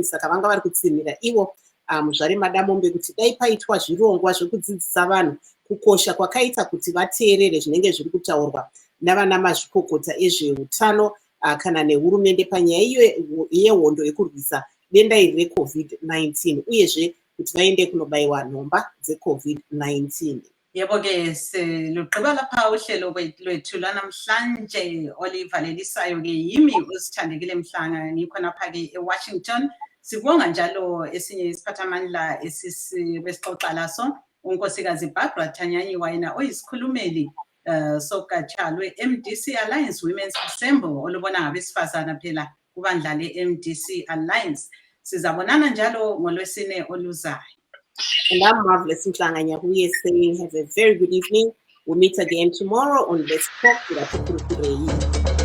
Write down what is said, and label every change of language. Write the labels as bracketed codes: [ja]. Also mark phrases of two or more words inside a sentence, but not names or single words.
[sn] Saka vanga vari kutsinira ivo Muzvare Madamombe kuti dai paitwa zvirongwa zvekudzidzisa vanhu kukosha kwakaita kuti vateerere zvinenge zviri kutaurwa navana mazvikokota ezveutano kana nehurumende panyaya yehondo yekurwisa denda iri reCovid-19 uyezve kuti vaende kunobayiwa nhomba dzeCovid-19. [nd] Yebo ke silugqiba lapha uhlelo lwethu lwanamhlanje olivalelisayo ke yimi uSithandekile Mhlanga ngikhona pha ke eWashington. Sibonga njalo esinye isiphathamandla besixoxa laso unkosikazi Barbara Tanyanyiwa yena oyisikhulumeli sogatsha lwe-MDC Alliance Women's Assembly olubona ngabesifazana phela kubandla le-MDC Alliance. Sizabonana njalo ngolwesine oluzayo. [en] And I'm Marvelous Mhlanga Nyahuye saying have a very good evening. We'll meet again tomorrow on Let's Talk with